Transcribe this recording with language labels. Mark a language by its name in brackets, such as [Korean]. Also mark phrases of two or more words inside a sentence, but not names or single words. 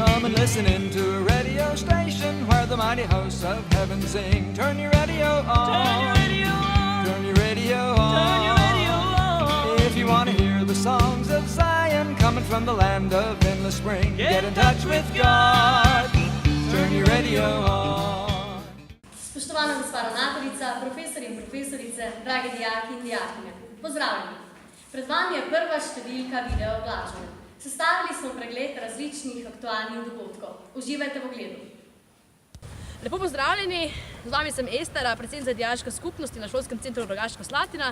[English] been listening to a radio station where the mighty hosts of heaven sing. Turn your radio on. Turn your radio on. Turn your radio on. Turn your radio on. If you want to hear the songs of Zion coming from the land of endless spring, get in touch with God. Turn your radio on. [Slovenian] Spoštovana gospa ravnateljica, profesori in profesorice, dragi dijaki in dijakinje, pozdravljeni! Pred vami je prva številka video oglašanja. Sestavili smo pregled različnih aktualnih dogodkov. Uživajte v ogledu. Lepo pozdravljeni, z vami sem Estera, predsednica Dijaške skupnosti na Šolskem centru Rogaška Slatina.